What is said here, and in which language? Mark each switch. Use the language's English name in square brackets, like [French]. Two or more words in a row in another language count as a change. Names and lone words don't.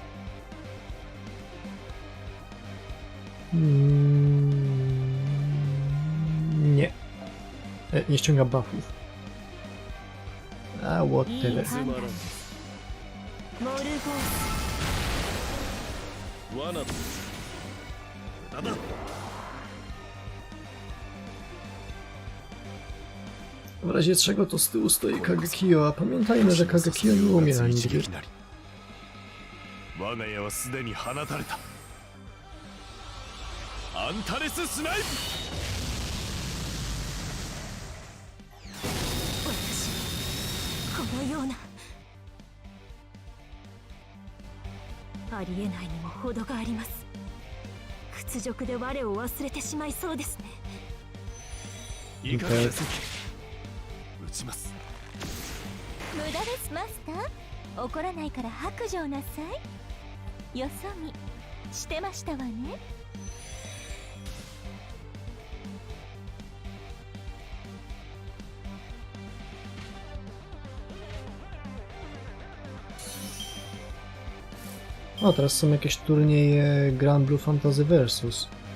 [Polish] Nie. Nie ściąga buffów. A, whatever. [Japanese] モルゴース。罠だ。無駄だ。 [Polish] W razie czego to z tyłu stoi Kagekio, a pamiętajmy, że Kagekio nie umie nigdy. [Japanese] 我が家はすでに放たれた。アンタレススナイプ。私このようなありえないにも程があります。屈辱で我を忘れてしまいそうですね。いかがです。撃ちます。無駄ですマスター。怒らないから白状なさい。よそ見してましたわね。 [Polish] O, teraz są jakieś turnieje Grand Blue Fantasy Versus.